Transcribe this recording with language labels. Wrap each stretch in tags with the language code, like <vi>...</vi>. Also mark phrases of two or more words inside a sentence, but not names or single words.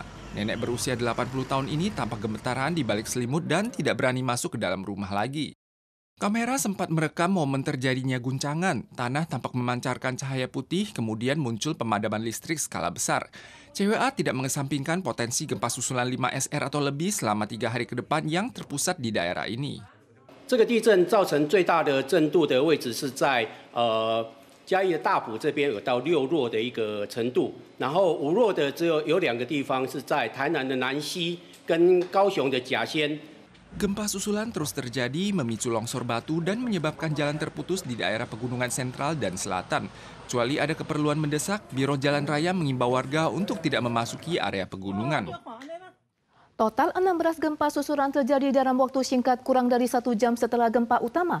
<id>Nenek berusia 80 tahun ini tampak gemetaran di balik selimut dan tidak berani masuk ke dalam rumah lagi. Kamera sempat merekam momen terjadinya guncangan. Tanah tampak memancarkan cahaya putih, kemudian muncul pemadaman listrik skala besar. CWA tidak mengesampingkan potensi gempa susulan 5 SR atau lebih selama 3 hari ke depan yang terpusat di daerah ini.</id> <zh>这个地震造成最大的震度的位置是在嘉义的大埔这边有到6弱的一个程度，然后5弱的只有2个地方是在台南的南溪跟高雄的甲仙。</zh> <id>Gempa susulan terus terjadi, memicu longsor batu dan menyebabkan jalan terputus di daerah pegunungan sentral dan selatan. Kecuali ada keperluan mendesak, Biro Jalan Raya mengimbau warga untuk tidak memasuki area pegunungan. Total 16 gempa susulan terjadi dalam waktu singkat kurang dari 1 jam setelah gempa utama.</id>